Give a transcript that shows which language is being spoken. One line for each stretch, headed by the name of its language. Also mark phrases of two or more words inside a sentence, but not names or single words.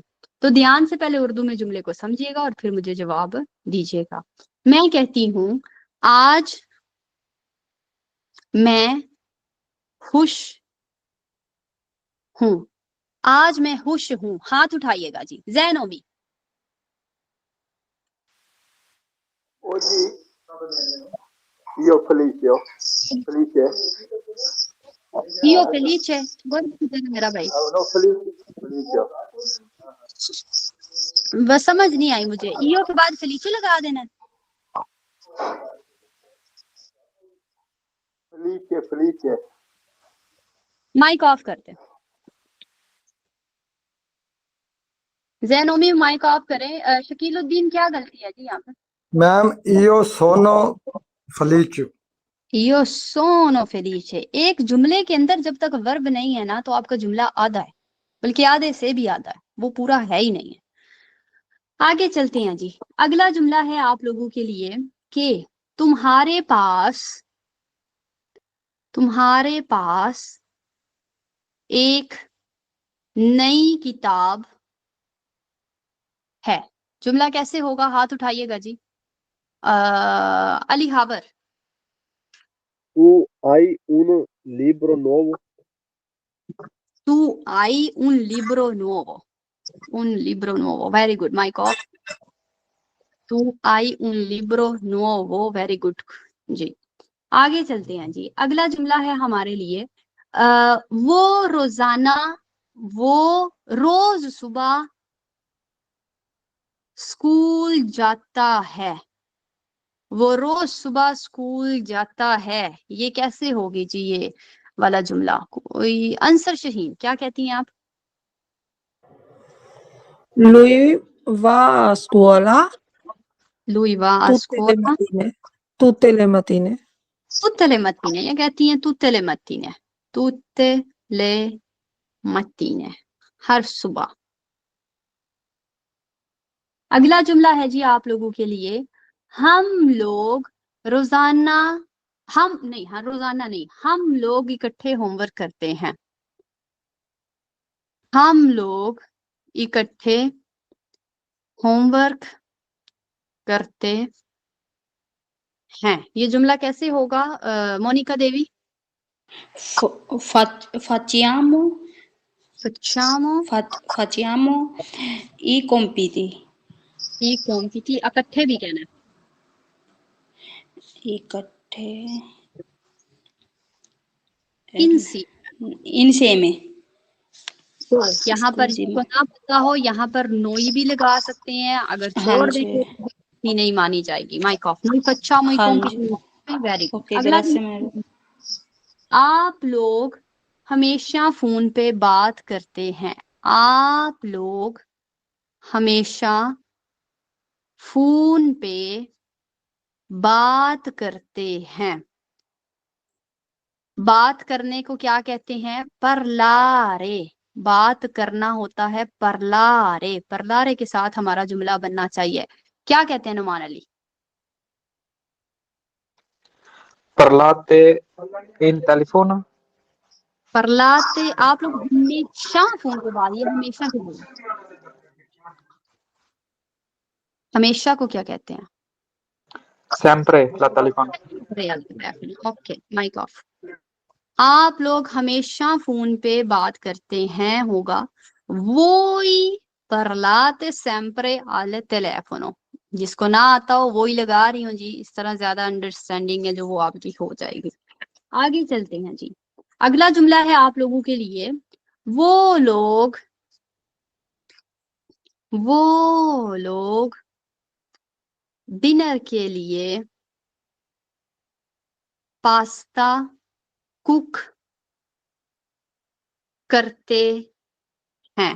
Urdu: تو دھیان سے پہلے اردو میں جملے کو سمجھیے گا اور پھر مجھے جواب دیجیے گا. میں کہتی ہوں، آج میں خوش ہوں. آج میں خوش ہوں، ہاتھ اٹھائیے گا جی. जैनोबी।
Italian: Oggi io felice. Felice? Io felice,
Urdu: ورب کدھر ہے میرا بھائی?
Italian: No, felice. Felice.
Urdu: بس سمجھ نہیں آئی مجھے۔ ای او کے بعد فلیچے لگا دینا.
Italian: Felice, felice.
English: mic off
Urdu: کرتے ہیں۔ زینومی
English: mic off
Urdu: کریں. شکیل الدین، کیا غلطی ہے جی یہاں پے?
Italian: मैम io sono felice। io sono felice।
Urdu: ایک جملے کے اندر جب تک ورب نہیں ہے نا، تو آپکا جملہ آدھا ہے، بلکہ آدھے سے بھی آدھا ہے، وہ پورا ہے ہی نہیں ہے. آگے چلتے ہیں جی. اگلا جملہ ہے آپ لوگوں کے لیے کہ تمہارے پاس ایک نئی کتاب ہے. جملہ کیسے ہوگا؟ ہاتھ اٹھائیے گا جی۔ علی حاور.
Italian: Tu hai un libro nuovo? Tu hai un libro nuovo। Un libro nuovo,
English: very good. mic off.
Italian: Tu hai un libro nuovo,
English: very good जी।
Urdu: آگے چلتے ہیں جی. اگلا جملہ ہے ہمارے لیے وہ روز صبح سکول جاتا ہے. وہ روز صبح سکول جاتا ہے. یہ کیسے ہوگی جی یہ والا جملہ؟ کوئی آنسر شاہین، کیا کہتی ہیں آپ?
Italian: Lui va a scuola Lui va a tutte le scuola mattine. Tutte le mattine. tutte le mattine।
Urdu: یہ کہتی ہیں
Italian: tutte le mattine। tutte le mattine,
Urdu: ہر صبح. اگلا جملہ ہے جی آپ لوگوں کے لیے، ہم لوگ روزانہ، روزانہ نہیں، ہم لوگ اکٹھے ہوم ورک کرتے ہیں. ہم لوگ اکٹھے ہوم ورک کرتے ہیں. یہ جملہ کیسے ہوگا مونیکا دیوی?
Italian: Facciamo facciamo facciamo i compiti. i compiti,
Urdu: اکٹھے بھی کہنا ہے. इकट्ठे insieme। insieme। تو یہاں پر Scusi, جس کو نہ پتا ہو یہاں پر نوئی بھی لگا سکتے ہیں، اگر हाँ छोड़ जी, دیں گے تو بھی نہیں مانی جائے گی.
English: mic off.
Italian: noi facciamo i
Urdu: ہاں جی.
English: compiti। very good.
Urdu: ओके, अगला ग्राzie मैडम। آپ لوگ ہمیشہ فون پے بات کرتے ہیں. آپ لوگ ہمیشہ فون پے بات کرتے ہیں. بات کرنے کو کیا کہتے ہیں? پرلارے۔ بات کرنا ہوتا ہے پرلارے. پرلارے کے ساتھ ہمارا جملہ بننا چاہیے. کیا کہتے ہیں نعمان علی?
Italian: Parlate in telefono?
Urdu: परलाते। آپ لوگ ہمیشہ فون پے بات، یہ ہمیشہ کے لیے، ہمیشہ کو کیا کہتے ہیں?
Italian: Sempre la telefono.
Urdu: ओके,
English: mic off.
Urdu: آپ لوگ ہمیشہ فون پے بات کرتے ہیں ہوگا وہی پرلاتے
Italian: sempre al telefono।
Urdu: جس کو نہ آتا ہو وہ ہی لگا رہی ہوں جی، اس طرح زیادہ انڈرسٹینڈنگ ہے جو وہ آپ کی ہو جائے گی. آگے چلتے ہیں جی. اگلا جملہ ہے آپ لوگوں کے لیے، وہ لوگ ڈنر کے لیے پاستا کک کرتے ہیں.